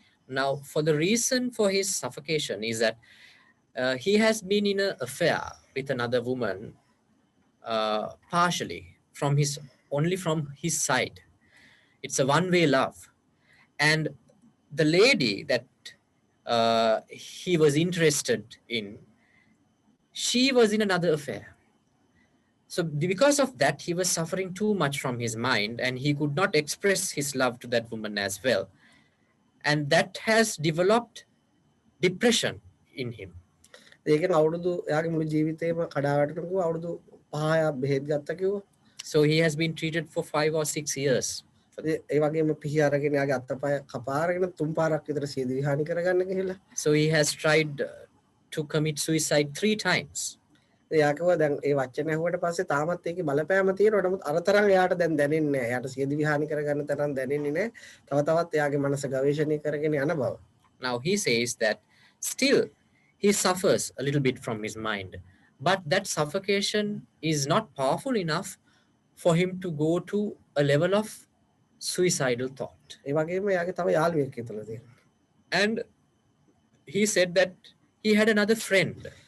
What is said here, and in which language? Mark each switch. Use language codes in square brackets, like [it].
[en] Now, for the reason for his suffocation is that he has been in an affair with another woman, partially only from his side. It's a one-way love, and the lady that he was interested in, she was in another affair. So because of that, he was suffering too much from his mind and he could not express his love to that woman as well. And that has developed depression in him. [si] ඒකෙන් අවුරුදු එයාගේ මුළු ජීවිතේම කඩාවැටෙනකෝ අවුරුදු 5ක් බෙහෙත් ගත්තා කිව්වා. [en] So he has been treated for 5 or 6 years. [si] ඒ වගේම පිහි අරගෙන එයාගේ අත්තපය කපාරගෙන 3 පාරක් විතර සියදිවි හානි කරගන්න ගිහිල්ලා. [en] So he has tried to commit suicide 3 times. [si] එයා කිව්වා දැන් ඒ වචන ඇහුවට පස්සේ තාමත් ඒකේ බලපෑම තියෙනවා. නමුත් අර තරම් එයාට දැන් දැනෙන්නේ නැහැ. එයාට සියදිවි හානි කරගන්න තරම් දැනෙන්නේ නැහැ. තව තවත් එයාගේ මනස ගවේෂණය කරගෙන යන බව. [en] Now he says that still he suffers a little bit from his mind, but that suffocation is not powerful enough for him to go to a level of suicidal thought. [si] ඒ වගේම එයාගේ තව යාළුවෙක් ඉතල තියෙනවා. [en] And he said that he had another friend.